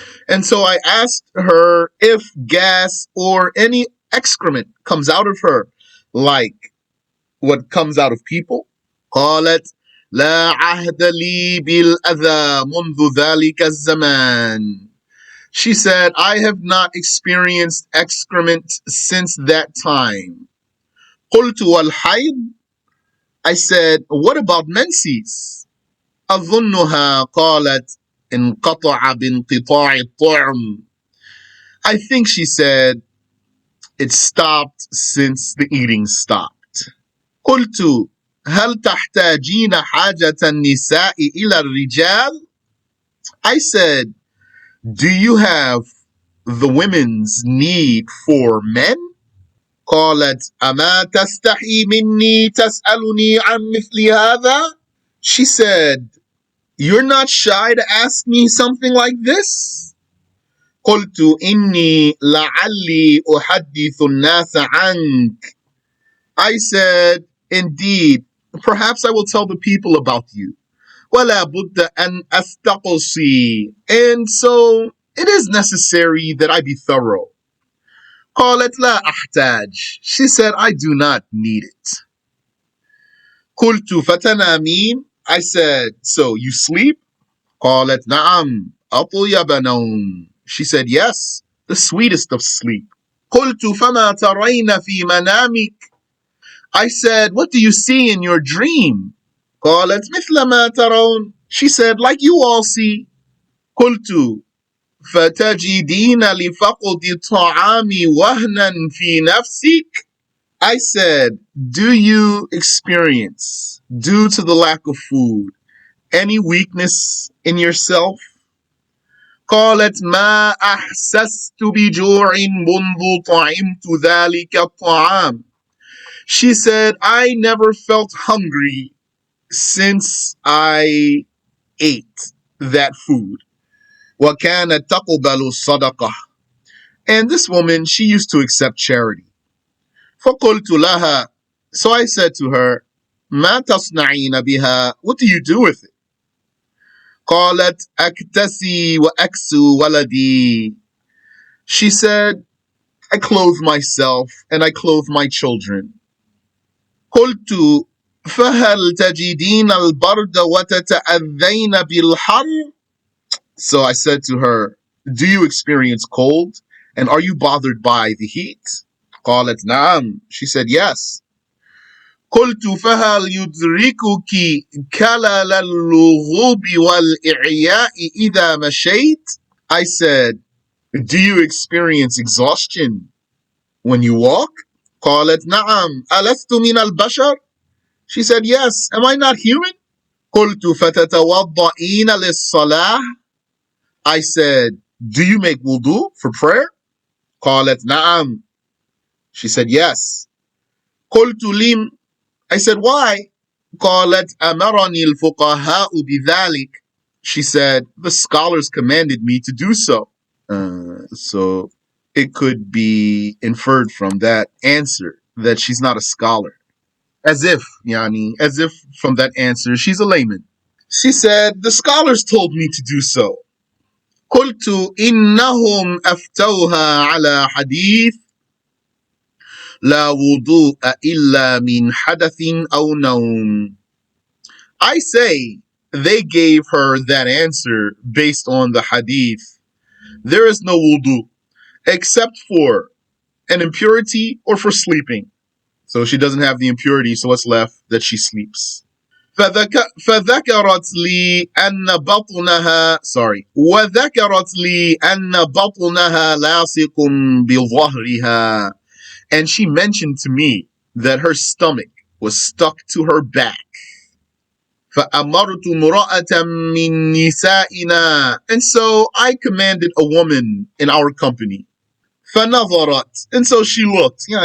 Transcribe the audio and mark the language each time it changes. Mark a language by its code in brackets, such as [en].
[en] And so I asked her if gas or any excrement comes out of her like what comes out of people. [ar] قالت لا عهد لي بالأذى منذ ذلك الزمان. [en] She said, I have not experienced excrement since that time. [ar] قلت والحيض. [en] I said, what about menses? [ar] أظنها قالت انقطع بانقطاع الطعم. [en] I think she said, it stopped since the eating stopped. [ar] قلت هل تحتاجين حاجة النساء إلى الرجال? [en] I said, do you have the women's need for men? [ar] قالت أما تستحي مني تسألني عن مثل هذا? [en] She said, you're not shy to ask me something like this? [ar] قلت إني لعلي أحدث الناس عنك. [en] I said, indeed, perhaps I will tell the people about you. [ar] ولا بد أن أستقصي. [en] And so it is necessary that I be thorough. [ar] قالت لا أحتاج. [en] She said, I do not need it. [ar] قلت فتنامين. [en] I said, so you sleep? [ar] قالت نعم أطيب نوم. [en] She said, yes, the sweetest of sleep. [ar] قلت فما ترين في منامك? [en] I said, what do you see in your dream? [ar] قالت مثل ما ترون. [en] She said, like you all see. [ar] قلت فَتَجِدِينَ لِفَقْدِ الطَّعَامِ وَهْنًا فِي نَفْسِكَ. [en] I said, do you experience, due to the lack of food, any weakness in yourself? [ar] قالت ما أحسست بجوع منذ طعمت ذلك الطعام. [en] She said, I never felt hungry since I ate that food. [ar] وكانت تقبل الصدقة. [en] And this woman, she used to accept charity. [ar] فقلت لها, [en] so I said to her, [ar] ما تصنعين بها? [en] What do you do with it? [ar] قالت أكتسي وأكسو ولدي. [en] She said, I clothe myself and I clothe my children. [ar] قلت فهل تجدين البرد وتتأذين بالحر? [en] So I said to her, do you experience cold? And are you bothered by the heat? [ar] قالت نعم. [en] She said, yes. [ar] قلت فهل يدركك كلل اللغوب والإعياء إذا مشيت? [en] I said, do you experience exhaustion when you walk? [ar] قالت نعم. ألست من البشر? [en] She said, yes. Am I not human? [ar] قلت فتتوضئين للصلاة? [en] I said, do you make wudu for prayer? [ar] قالت نعم. [en] She said, yes. [ar] قلت لم. [en] I said, why? [ar] قالت أمرني الفقهاء بذلك. [en] She said, the scholars commanded me to do so. So it could be inferred from that answer that she's not a scholar. As if from that answer, she's a layman. She said, the scholars told me to do so. [ar] قلت إنهم أفتوها على حديث لا وضوء إلا من حدث أو نوم. [en] I say they gave her that answer based on the hadith. There is no wudu except for an impurity or for sleeping. So she doesn't have the impurity, so what's left? That she sleeps. [ar] فذكرت لي أن بطنها وذكرت لي أن بطنها لاصق بظهرها. [en] And she mentioned to me that her stomach was stuck to her back. [ar] فأمرت امرأة من نسائنا. [en] And so I commanded a woman in our company. [ar] فنظرت. [en] And so she looked.